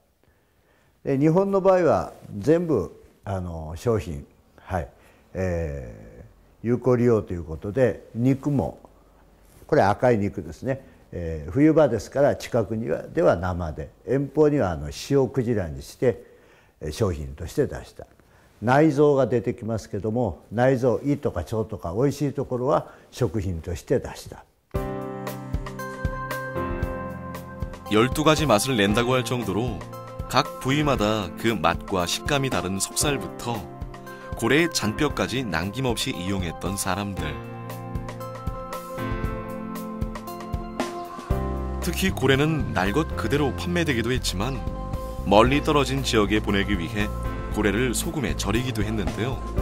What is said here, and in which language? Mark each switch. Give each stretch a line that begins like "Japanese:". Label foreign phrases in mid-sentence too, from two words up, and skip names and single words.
Japanese: で日本の場合は全部商品、有効利用ということで、肉もこれ赤い肉ですね、冬場ですから近くにでは生で、遠方には塩クジラにして商品として出した。内臓が出てきますけども、内臓胃とか腸とかおいしいところは食品として出した。
Korean: 12가지 맛을 낸다고 할 정도로 각 부위마다 그 맛과 식감이 다른 속살부터 고래의 잔뼈까지 남김없이 이용했던 사람들. 특히 고래는 날 것 그대로 판매되기도 했지만 멀리 떨어진 지역에 보내기 위해 고래를 소금에 절이기도 했는데요.